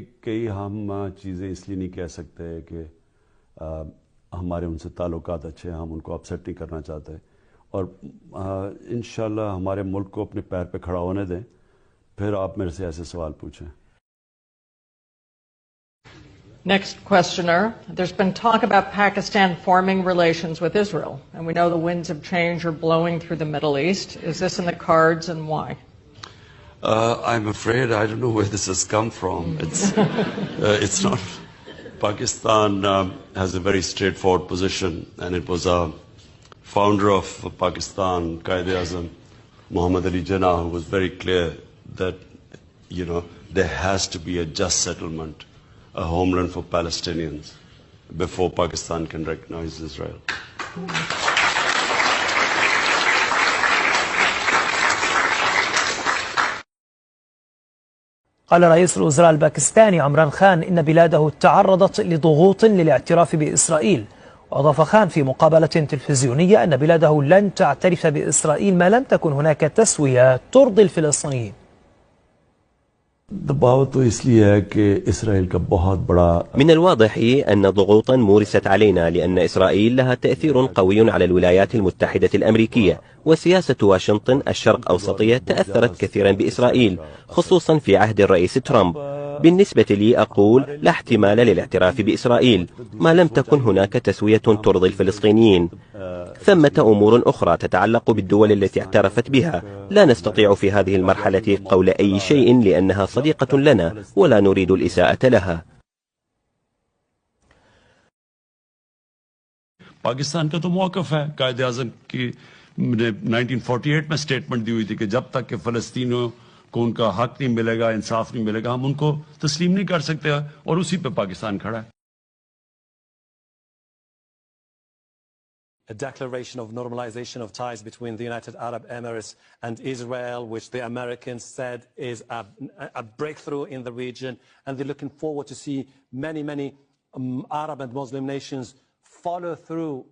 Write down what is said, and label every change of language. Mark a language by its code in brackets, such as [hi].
[ur] کئی ہم چیزیں اس لیے نہیں کہہ سکتے کہ ہمارے ان سے تعلقات اچھے ہیں، ہم ان کو اپسیٹ نہیں کرنا چاہتے، اور انشاءاللہ ہمارے ملک کو اپنے پیر پہ کھڑا ہونے دیں، پھر آپ میرے سے ایسے سوال پوچھیں. [en] Next questioner. There's been talk about Pakistan forming relations with Israel, and we know the winds of change are blowing through the Middle East. Is this in the cards, and why? I'm afraid I don't know where this has come from. It's not. Pakistan has a very straightforward position, and it was a founder of Pakistan, Quaid-e-Azam Muhammad Ali Jinnah, who was very clear that, there has to be a just settlement, a homeland for Palestinians before Pakistan can recognize Israel. [ar] قال رئيس الوزراء الباكستاني عمران خان إن بلاده تعرضت لضغوط للاعتراف بإسرائيل. وأضاف خان في مقابلة تلفزيونية أن بلاده لن تعترف بإسرائيل ما لم تكن هناك تسوية ترضي الفلسطينيين. [ur] دباؤ تو اس لیے ہے کہ اسرائیل کا بہت بڑا. [ar] من الواضح أن ضغوطا مورست علينا لأن إسرائيل لها تأثير قوي على الولايات المتحدة الأمريكية، وسياسة واشنطن الشرق أوسطية تأثرت كثيرا بإسرائيل خصوصا في عهد الرئيس ترامب. بالنسبة لي أقول لا احتمال للاعتراف بإسرائيل ما لم تكن هناك تسوية ترضي الفلسطينيين. ثمة أمور أخرى تتعلق بالدول التي اعترفت بها، لا نستطيع في هذه المرحلة قول أي شيء لأنها صديقة لنا ولا نريد الإساءة لها. [ur] پاکستان کا تو موقف ہے، قائد اعظم کی 1948 میں سٹیٹمنٹ دی ہوئی تھی کہ جب تک کہ فلسطینیوں کو ان کا حق نہیں ملے گا، انصاف نہیں ملے گا، ہم ان کو تسلیم نہیں کر سکتے، اور اسی پہ پاکستان کھڑا ہے. [en] A declaration of normalization of ties between the United Arab Emirates and Israel, which the Americans said is a breakthrough in the region, and they're looking forward to see many Arab and Muslim nations follow through.